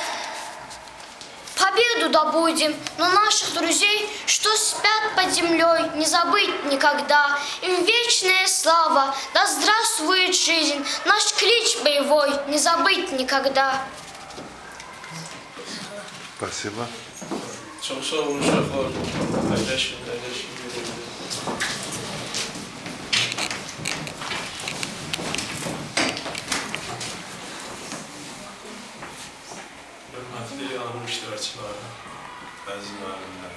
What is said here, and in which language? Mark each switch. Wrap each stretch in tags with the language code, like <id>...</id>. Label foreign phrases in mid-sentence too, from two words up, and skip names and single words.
<ru>Победу добудем, но наших друзей, что спят под землей, не забыть никогда. Им вечная слава, да здравствует жизнь, наш клич боевой не забыть никогда. Спасибо.</ru> <az>Çok sağ olun uşaqlar. Əyləşin. Hörmətli anım iştirakçıları, əziz müəllimlər.</az>